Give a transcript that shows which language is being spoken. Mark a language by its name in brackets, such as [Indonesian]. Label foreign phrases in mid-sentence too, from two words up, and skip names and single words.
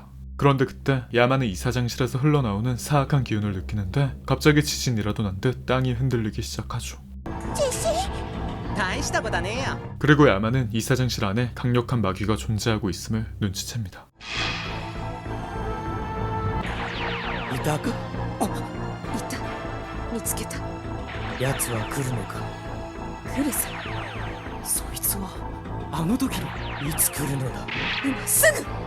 [Korean] 그런데 그때 야마는 이사장실에서 흘러나오는 사악한 기운을 느끼는데 갑자기 지진이라도 난 듯 땅이 흔들리기 시작하죠. 그리고 야마는 이사장실 안에 강력한 마귀가 존재하고 있음을 눈치챕니다. [Japanese] いたか。いた。見つけた。奴は来るのか。来るさ。そいつはあの時の。いつ来るのだ。今すぐ。